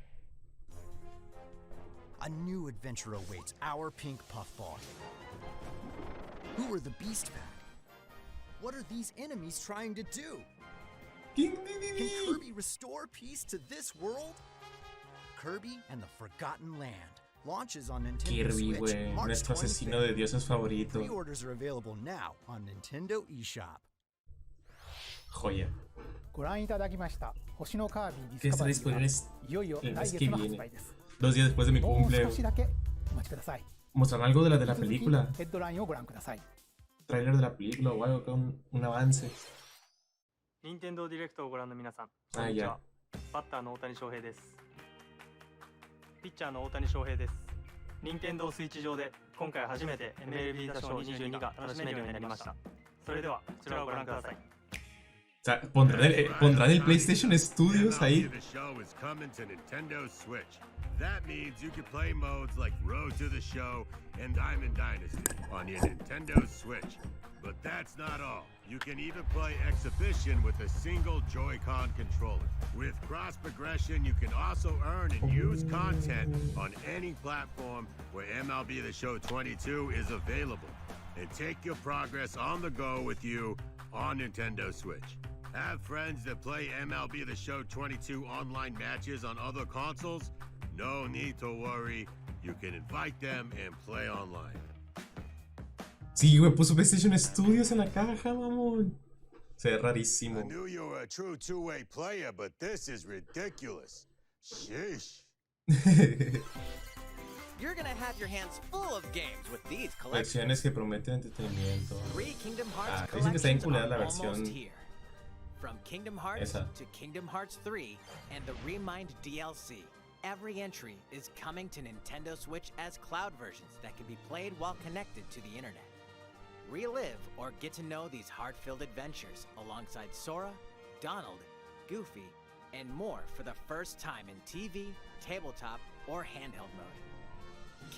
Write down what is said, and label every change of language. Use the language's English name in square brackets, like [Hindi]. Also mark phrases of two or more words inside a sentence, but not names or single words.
[English] A new adventure awaits our pink puffball. Who are the Beast Pack? What are these enemies trying to do? Can Kirby restore peace to this world? Kirby and the Forgotten Land launches on Nintendo Kirby, Switch [Spanish] güey. [English] March [Spanish] Nuestro [English] 25th. [Spanish] asesino de dioses favorito. [English] Pre-orders are available now on Nintendo eShop. [Spanish] Joya. [Japanese] ご覧いただきました星のカービィ [Spanish] Que [Japanese] ディスカ [Spanish] está [Japanese] バリー [Spanish] disponible [Japanese] はいよいよ [Spanish] el [Japanese] 来 [Spanish] mes [Japanese] 月 [Spanish] que [Japanese] の [Spanish] viene. [Japanese] 発売です [Spanish] 2 días después de mi [Japanese] もう [Spanish] cumple. [Japanese] 少しだけお待ちください [Spanish] Mostraron algo de la [Japanese] 引き続き [Spanish] película. [Japanese] ヘッドラインをご覧ください [Spanish] tráiler de la película o algo, acá un avance. [Japanese] 任天堂ディレクトをご覧の皆さん、こん [Spanish] Ah, [Japanese] にちは。 [Spanish] ya. [Japanese] バッターの大谷翔平です。ピッチャーの大谷翔平です。任天堂スイッチ上で今回初めて MLB 打賞22が楽しめるようになりました。それではこちらをご覧ください。 [Spanish] O sea, pondrán el PlayStation Studios ahí. [English] The show is coming to Nintendo Switch. That means you can play modes like Road to the Show and Diamond Dynasty on your Nintendo Switch. But that's not all. You can even play Exhibition with a single Joy-Con controller. With cross progression, you can also earn and use content on any platform where MLB The Show 22 is available. And take your progress on the go with you on Nintendo Switch. Have friends that play MLB The Show 22 online matches on other consoles? No need to worry. You can invite them and play online. [Spanish] Sí, güey, puso PlayStation Studios en la caja, mamón. Se ve rarísimo. [English] I knew you were a true two-way player, but this is ridiculous. Sheesh. You're gonna have your hands full of games with these [Spanish] Versiones [English] collections. [Spanish] que prometen entretenimiento. [English] Three Kingdom Hearts [Spanish] Dicen que está [English] collections [Spanish] vinculada a la [English] are almost [Spanish] versión [English] here. From Kingdom Hearts [Spanish] esa. [English] to Kingdom Hearts 3 and the Remind DLC, every entry is coming to Nintendo Switch as cloud versions that can be played while connected to the internet. Relive or get to know these heart-filled adventures alongside Sora, Donald, Goofy, and more for the first time in TV, tabletop, or handheld mode.